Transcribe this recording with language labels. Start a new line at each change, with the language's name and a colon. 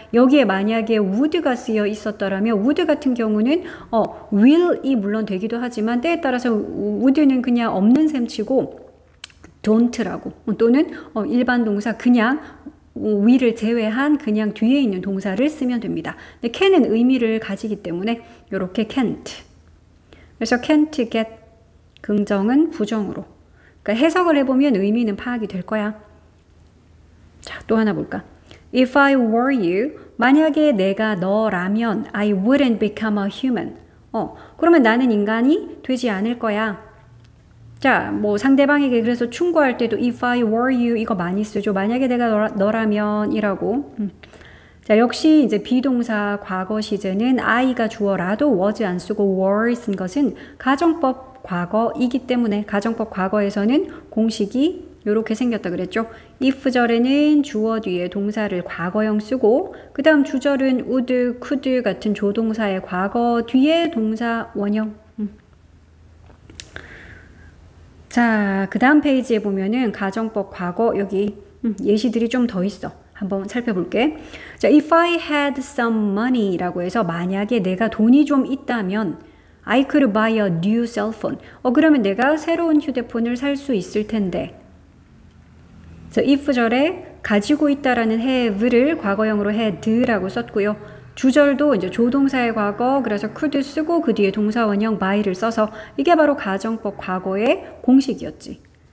Korean: 여기에 만약에 would가 쓰여 있었더라면 would 같은 경우는 will이 물론 되기도 하지만 때에 따라서 would는 그냥 없는 셈 치고 don't라고, 또는 일반 동사 그냥 will을 제외한 그냥 뒤에 있는 동사를 쓰면 됩니다. 근데 can은 의미를 가지기 때문에 이렇게 can't. 그래서 can't get 긍정은 부정으로. 그러니까 해석을 해보면 의미는 파악이 될 거야. 자, 또 하나 볼까?
English: If I were you,
Korean: 만약에 내가 너라면
English: I wouldn't become a human.
Korean: 그러면 나는 인간이 되지 않을 거야. 자, 뭐 상대방에게 그래서 충고할 때도
English: if I were you
Korean: 이거 많이 쓰죠. 만약에 내가 너라면 이라고. 자, 역시 이제 비동사 과거 시제는 I가 주어라도 was 안 쓰고 were 쓴 것은 가정법 과거이기 때문에 가정법 과거에서는 공식이 이렇게 생겼다 그랬죠. if절에는 주어 뒤에 동사를 과거형 쓰고, 그 다음 주절은 would, could 같은 조동사의 과거 뒤에 동사 원형. 자, 그 다음 페이지에 보면은 가정법 과거 여기 예시들이 좀 더 있어. 한번 살펴볼게.
English: 자, if I had some money
Korean: 라고 해서 만약에 내가 돈이 좀 있다면
English: I could buy a new cell phone.
Korean: 그러면 내가 새로운 휴대폰을 살 수 있을 텐데. 그래서 if절에 가지고 있다라는 have를 과거형으로 had라고 썼고요. 주절도 이제 조동사의 과거, 그래서 could 쓰고 그 뒤에 동사 원형 by를 써서 이게 바로 가정법 과거의 공식이었지.